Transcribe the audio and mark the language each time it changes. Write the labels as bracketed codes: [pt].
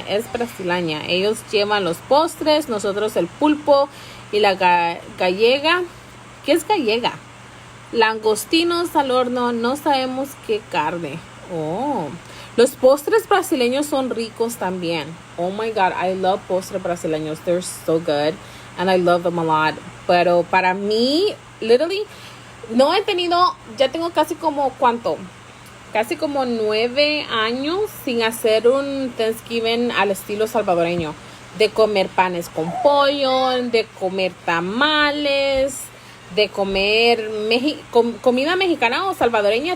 [es] Es brasileña. Ellos llevan los postres, nosotros el pulpo y la gallega. ¿Qué es gallega? Langostinos al horno, no sabemos qué carne. Oh, los postres brasileños son ricos también. [en] Oh my God, I love [es] postres brasileños. [en] They're so good, and I love them a lot. [es] Pero para mí, [en] literally, [es] no he tenido, ya tengo casi como, ¿cuánto? Casi como 9 años sin hacer un Thanksgiving al estilo salvadoreño. De comer panes con pollo, de comer tamales, de comer comida mexicana o salvadoreña.